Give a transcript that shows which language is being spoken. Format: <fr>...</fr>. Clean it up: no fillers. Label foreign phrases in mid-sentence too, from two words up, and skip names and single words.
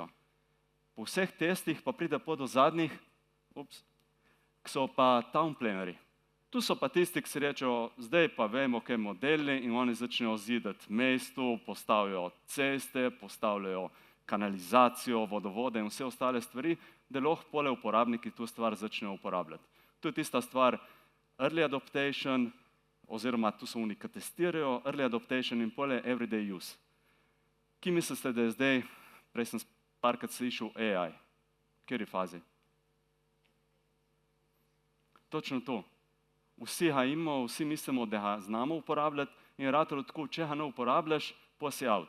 <sl>Po vseh testih pa pride do zadnjih, ki so pa</sl> <en>town plannerji.</en> <sl>Tu so pa tisti, ki si rečejo, zdaj pa vemo, kaj modeli in oni začnejo zidati mesto, postavijo ceste, postavljajo kanalizacijo, vodovode in vse ostale stvari, da lahko pole uporabniki to stvar začnejo uporabljati. To je tista stvar</sl> <en>early adaptation,</en> <sl>oziroma tu so oni, ki testirajo,</sl> <en>early adaptation</en> <sl>in pole</sl> <en>everyday use.</en> <sl>Kje mislite, da je zdaj, prej sem parkrat slišal AI, v kateri fazi? Točno to. Vsi ga imamo, vsi mislimo, da ga znamo uporabljati in ratalo tako, če ga ne uporabljaš, pa si out.</sl>